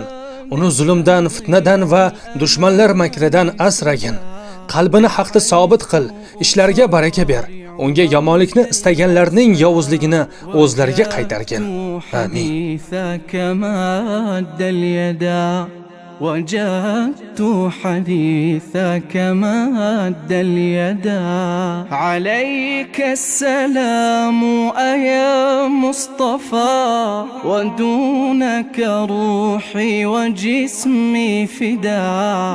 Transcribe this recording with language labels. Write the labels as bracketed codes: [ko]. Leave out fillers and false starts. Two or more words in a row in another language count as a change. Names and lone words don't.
[uz] Uni zulmdan, fitnadan va dushmanlar makridan asragin. Qalbini haqda sobit qil, ishlariga baraka ber. Unga yomonlikni istaganlarning yovuzligini o'zlariga qaytargin. Amin. [ar] وجدت حديثك مد اليدا. عليك السلام أيا مصطفى، ودونك روحي وجسمي فدا.